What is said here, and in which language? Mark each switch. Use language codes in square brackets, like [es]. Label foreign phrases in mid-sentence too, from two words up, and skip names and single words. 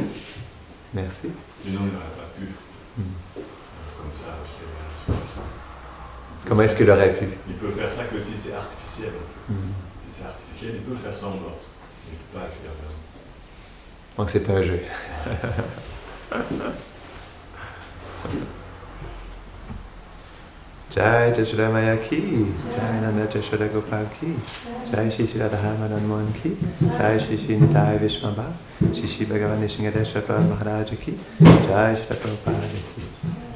[fr] Merci. Sinon, il n'aurait pas pu. Comme ça, comment est-ce qu'il aurait pu? Il peut faire ça que si c'est artificiel. Si c'est artificiel, il peut faire semblant. Il ne peut pas faire vraiment. Donc c'est un jeu. [hi] जय यशोदा मैया की, जय नंद यशोदा गोपाल की, जय श्री श्री राधा मदन मोहन की, जय श्री श्री निताई विश्वम्ब, श्री श्री भगवान निशिंगदेश्वर प्रभुपाद महाराज की, जय श्री प्रभुपाद की.